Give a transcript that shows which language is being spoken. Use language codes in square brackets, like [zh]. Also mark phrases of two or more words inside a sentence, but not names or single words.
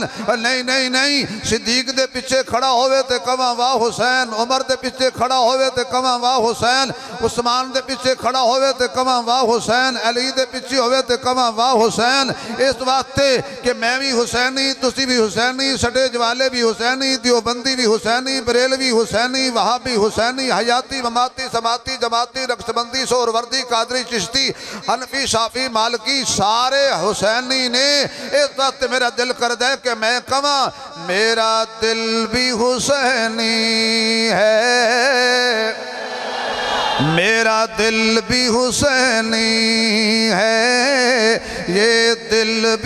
[pa] نہیں نہیں نہیں، صدیق دے پیچھے کھڑا ہووے تے کہاں واہ حسین، عمر دے پیچھے کھڑا ہووے تے کہاں واہ حسین، عثمان دے پیچھے کھڑا ہووے تے کہاں واہ حسین، علی دے پیچھے ہووے تے کہاں واہ حسین. اس واسطے کہ میں بھی حسینی، تسی بھی حسینی، سٹیج والے بھی حسینی، دیوبندی بھی حسینی، بریلوی حسینی، وہابی حسینی، حیاتی مماتی سماتی جماتی رقص بندی سہروردی قادری چشتی حنفی شافعی مالکی سارے حسینی نے. اس وقت میرا دل کردا ہے کہ میں کہاں میرا دل بھی حسینی ہے, میرا دل بھی حسینی ہے، یہ دل بھی